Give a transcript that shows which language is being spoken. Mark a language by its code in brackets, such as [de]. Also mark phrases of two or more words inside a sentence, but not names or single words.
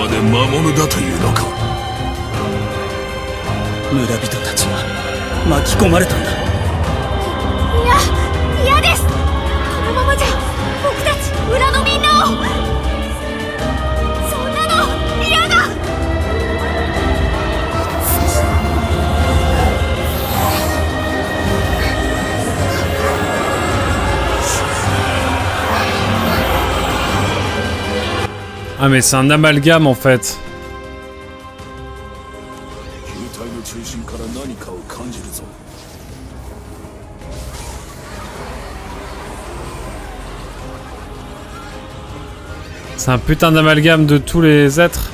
[ja] 魔物だというのか。村人たちが巻き込まれたんだ。いや、嫌です。このままじゃ僕たち村のみんなを。そんなの嫌だ。 [fr] Ah mais c'est un amalgame en fait. C'est un putain d'amalgame de tous les êtres.